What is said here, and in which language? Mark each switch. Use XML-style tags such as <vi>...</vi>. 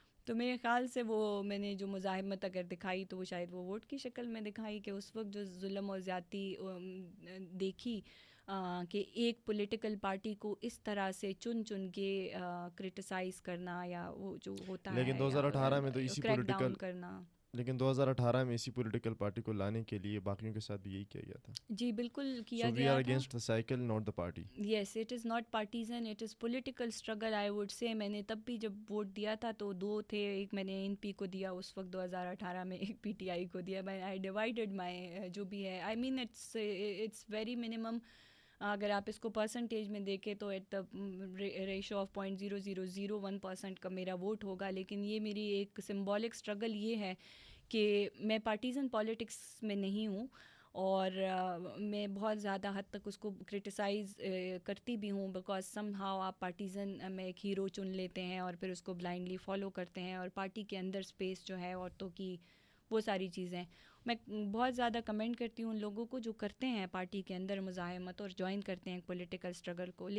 <ur>تو میرے خیال سے وہ میں نے جو مزاحمت اگر دکھائی تو وہ شاید وہ ووٹ کی شکل میں دکھائی، کہ اس وقت جو ظلم اور زیادتی دیکھی کہ ایک پولیٹیکل پارٹی کو اس طرح سے چن کے کرٹیسائز کرنا، یا وہ جو ہوتا ہے لیکن 2018 میں تو اسی کریک ڈاؤن کرنا. لیکن 2018 میں اسی پولیٹیکل پارٹی کو لانے کے لیے باقیوں کے ساتھ بھی یہی کیا گیا تھا. جی بالکل کیا</ur> <en>So we</en> <ur>گیا</ur> <en>are</en> <ur>تھا.</ur> <en>against the cycle, not the party. Yes, it is not partisan, it is political struggle, I would say.</en> <ur>میں نے تب بھی جب ووٹ دیا تھا تو دو تھے، ایک میں نے این پی کو دیا اس وقت 2018 میں، ایک پی ٹی آئی کو دیا.</ur> <en>I divided my</en> <ur>جو بھی ہے،</ur> <en>I mean it's very minimum.</en> <ur>اگر آپ اس کو پرسنٹیج میں دیکھیں تو</ur> <en>at the ratio of</en> <ur>0.0001% کا میرا ووٹ ہوگا. لیکن یہ میری ایک سمبولک اسٹرگل یہ ہے کہ میں پارٹیزن پالیٹکس میں نہیں ہوں، اور میں بہت زیادہ حد تک اس کو کرٹیسائز کرتی بھی ہوں،</ur> <en>because somehow</en> <ur>آپ پارٹیزن میں ایک ہیرو چن لیتے ہیں اور پھر اس کو بلائنڈلی فالو کرتے ہیں، اور پارٹی کے اندر اسپیس جو ہے عورتوں کی، وہ ساری چیزیں میں بہت زیادہ کمنٹ کرتی ہوں ان لوگوں کو جو کرتے ہیں پارٹی کے اندر مزاحمت اور جوائن کرتے ہیں پولیٹیکل اسٹرگل کو.</ur>